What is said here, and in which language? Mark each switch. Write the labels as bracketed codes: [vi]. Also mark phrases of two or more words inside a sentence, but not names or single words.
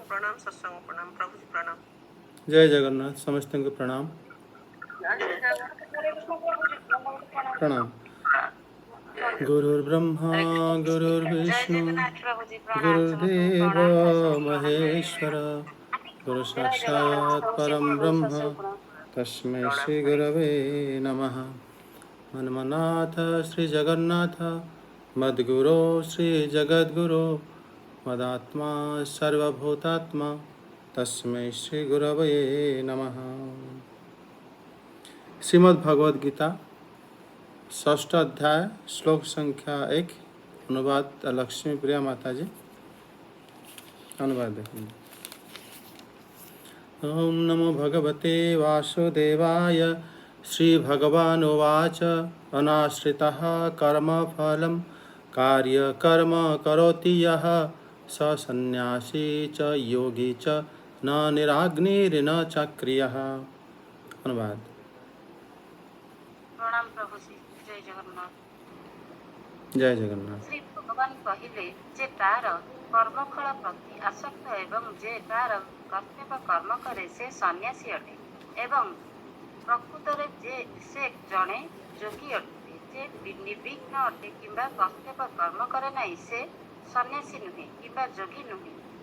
[hi] प्रणाम सत्संग प्रणाम प्रभु जी प्रणाम। जय जगन्नाथ समस्त को प्रणाम प्रणाम। [sa] गुरुर्ब्रह्मा गुरुर्विष्णु गुरुर्देव महेश्वर गुरु साक्षात् परम ब्रह्म तस्मै श्री गुरवे नमः। मन्मनाथ श्री जगन्नाथ मद्गुरो श्री जगद्गुरो मदात्मा सर्वभूतात्मा तस्मै श्री गुरवे नमः। [hi] श्रीमद् भगवद गीता षष्ठ अध्याय श्लोक संख्या 1 अनुवाद लक्ष्मी प्रिया माता जी। अनुवाद देखेंगे। [sa] ओम नमो भगवते वासुदेवाय। श्री भगवानुवाच अनाश्रितः कर्मफलं कार्यकर्म करोति यः स सन्न्यासी च योगी च न निराग्निर्न चक्रियः। [hi] अनुवाद। प्रणाम प्रभु जी। जय जगन्नाथ। जय जगन्नाथ। [or] ଶ୍ରୀ ଭଗବାନ କହିଲେ ଯେ ତାର କର୍ମଫଳ ପ୍ରତି ଆସକ୍ତ ଏବଂ ଯେ ତାର କର୍ତ୍ତବ୍ୟ କର୍ମ କରେ ସେ ସନ୍ୟାସୀ ଅଟେ ଏବଂ ପ୍ରକୃତରେ ଯେ ସେ ଜଣେ ଯୋଗୀ ଅଟେ। ଯେ ନିର୍ବିଘ୍ନ ଅଟେ କିମ୍ବା କର୍ତ୍ତବ୍ୟ କର୍ମ କରେ ନାହିଁ ସେ ସନ୍ୟାସୀ ନୁହେଁ କିମ୍ବା ଯୋଗୀ ନୁହେଁ।